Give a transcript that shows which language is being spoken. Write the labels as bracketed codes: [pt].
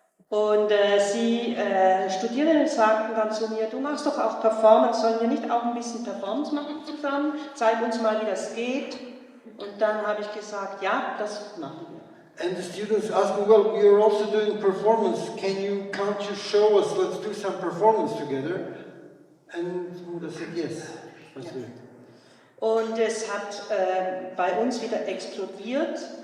[de] Und Studierende sagten dann zu mir, du machst doch auch Performance, sollen wir nicht auch ein bisschen Performance machen zusammen? Zeig uns mal, wie das geht. Und dann habe ich gesagt, ja, das machen wir. [en] And the students asked me, well, we are also doing performance. Can't you show us? Let's do some performance together. And Muda said, yes, let's do it. [de] Und es hat bei uns wieder explodiert.